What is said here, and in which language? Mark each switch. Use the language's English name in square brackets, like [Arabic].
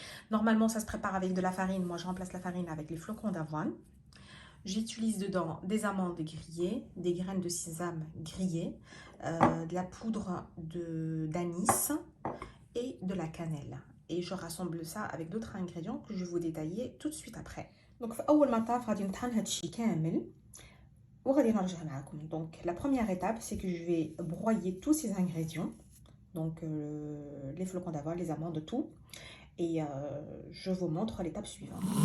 [French] Normalement ça se prépare avec de la farine, moi je remplace la farine avec les flocons d'avoine. J'utilise dedans des amandes grillées, des graines de sésame grillées, de la poudre d'anis et de la cannelle. Et je rassemble ça avec d'autres ingrédients que je vais vous détailler tout de suite après. [Arabic] Donc, أول ما طاف غادي نطحن هادشي كامل وغادي نرجع معاكم. [French] Donc, la première étape, c'est que je vais broyer tous ces ingrédients. Donc, les flocons d'avoine, les amandes, tout. Et je vous montre l'étape suivante.